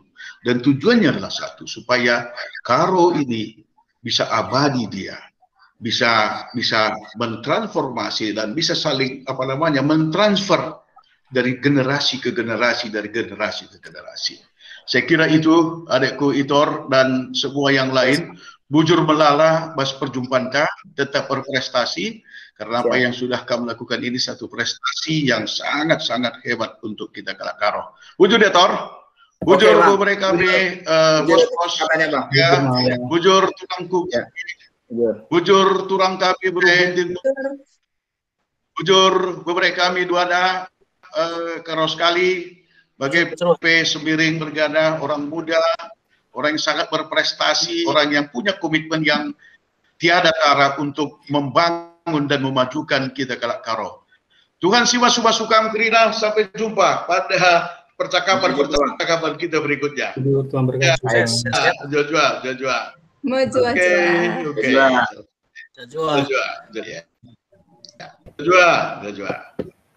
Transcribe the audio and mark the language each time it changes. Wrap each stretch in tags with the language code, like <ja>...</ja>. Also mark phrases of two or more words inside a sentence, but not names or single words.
<id>Dan tujuannya adalah satu, supaya Karo ini bisa abadi, dia bisa mentransformasi dan bisa saling mentransfer dari generasi ke generasi, dari generasi ke generasi. Saya kira itu adikku Itor dan semua yang lain,</id> <btx>bujur melala</btx> <id>pas perjumpaan tetap berprestasi, karena apa yang sudah kamu lakukan ini satu prestasi yang sangat-sangat hebat untuk kita Karo.</id> <btx>Bujur ya Tor, bujur</btx> <id>mereka bos-bos, ya,</id> <btx>bujur turangku, bujur turang kami berhenti, bujur beberapa kami duada karo sekali.</btx> <id>Bagai P. Sembiring Bergana, orang muda, orang yang sangat berprestasi, orang yang punya komitmen yang tiada tara untuk membangun dan memajukan kita</id> <btx>Kelak Karo. Tuhan siwa sukam kerina,</btx> <id>sampai jumpa pada percakapan kita berikutnya. Tuhan berkati.</id> <btx>Jua. Jua. Jua.</btx>